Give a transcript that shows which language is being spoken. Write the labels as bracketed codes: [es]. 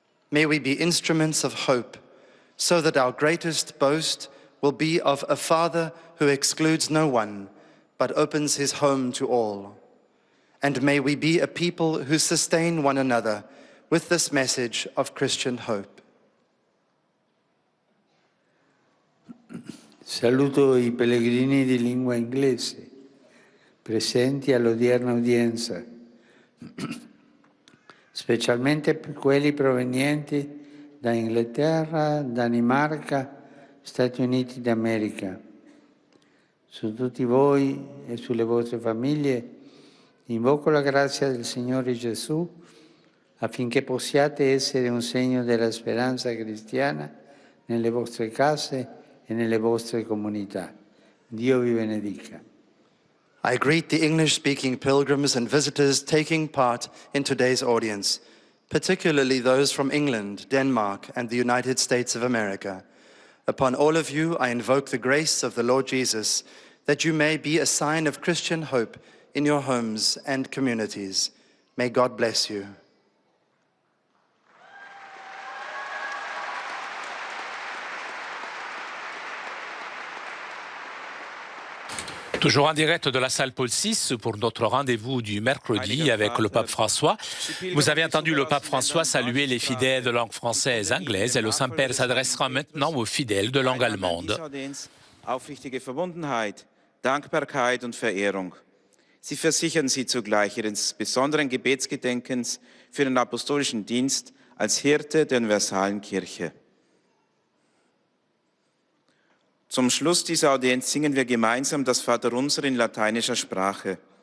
[en] May we be instruments of hope, so that our greatest boast will be of a Father who excludes no one, but opens his home to all. And may we be a people who sustain one another with this message of Christian hope. [it] Saluto i pellegrini di lingua inglese presenti all'odierna udienza, specialmente quelli provenienti da Inghilterra, Danimarca, Stati Uniti d'America. Su tutti voi e sulle vostre famiglie invoco la grazia del Signore Gesù affinché possiate essere un segno della speranza cristiana nelle vostre case e nelle vostre comunità. Dio vi benedica. [en] I greet the English-speaking pilgrims and visitors taking part in today's audience, particularly those from England, Denmark, and the United States of America. Upon all of you, I invoke the grace of the Lord Jesus, that you may be a sign of Christian hope in your homes and communities. May God bless you. [fr] Toujours en direct de la salle Paul VI pour notre rendez-vous du mercredi avec le pape François. Vous avez entendu le pape François saluer les fidèles de langue française et anglaise et le Saint-Père s'adressera maintenant aux fidèles de langue allemande. [de] Aufrichtige Verbundenheit, Dankbarkeit und Verehrung. Sie versichern sie zugleich ihres besonderen Gebetsgedenkens für den apostolischen Dienst als Hirte der universalen Kirche. Zum Schluss dieser Audienz singen wir gemeinsam das Vaterunser in lateinischer Sprache.